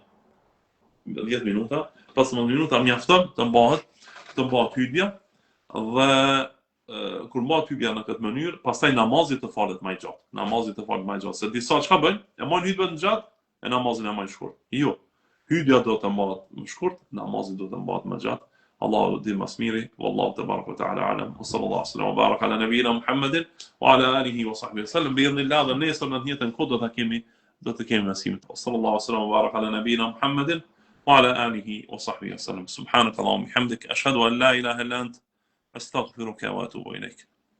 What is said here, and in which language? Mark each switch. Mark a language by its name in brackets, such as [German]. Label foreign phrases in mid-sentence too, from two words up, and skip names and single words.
[Albanian] 10 minuta, 15 minuta mjafton të mbahet hutbja dhe kur mbahet hutbja në këtë mënyrë, pastaj namazi të falet më gjatë. Se disa çka bëjnë? E marrin hutbën gjatë e namazin e marrin shkurt. Jo. Hutbja do të mbahet më shkurt, namazi do të mbahet më gjatë. Allahu di mas miri, [Arabic] والله تبارك وتعالى أعلم وصلى الله عليه وبارك على نبينا محمد وعلى آله وصحبه وسلم. [Albanian] Bi'idhnillah dhe nesër në të njëjtën kohë do të kemi mësimet. [Arabic] صلى الله عليه وبارك على نبينا محمد وعلى آله وصحبه وسلم. سبحانك اللهم وبحمدك أشهد أن لا إله إلا أنت أستغفرك وأتوب إليك.